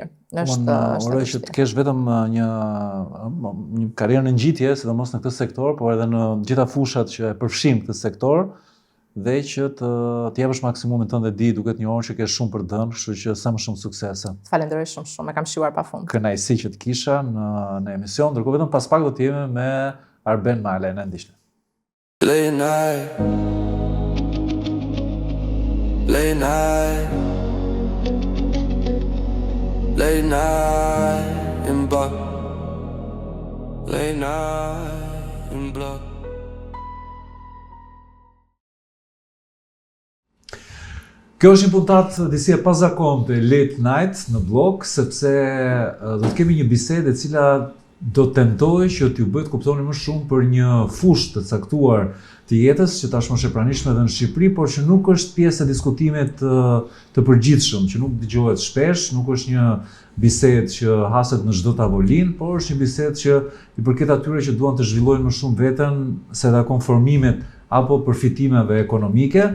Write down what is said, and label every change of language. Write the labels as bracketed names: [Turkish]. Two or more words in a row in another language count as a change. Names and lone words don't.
[Albanian] Uroj që të kesh vetëm një karrierë në ngjitje, sidomos në këtë sektor, por edhe në gjitha fushat që e përfshijnë këtë sektor, dhe që të japësh maksimumin tënd dhe di duket një orë që ke shumë për dënë, kështu që sa më shumë suksese. Falenderoj shumë, e kam shijuar pafund. Kënaqësi që të kisha në emision, ndërkohë vetëm pas pak do të jemi me Arben Male, na ndiqni. Late night in blood, late night in blood. Kjo është një puntat disi e pazakonte Late Night në blog, sepse do të kemi një bisedë e cila do tentoj që t'ju bëjë të kuptoni më shumë për një fushë të caktuar të jetës që tashmë është e pranishme edhe në Shqipëri, por që nuk është pjesë e diskutimit të përgjithshëm, që nuk dëgjohet shpesh, nuk është një bisedë që haset në çdo tavolinë, por është një bisedë që i përket atyre që duan të zhvillojnë më shumë veten se dha konformimet apo përfitimeve ekonomike.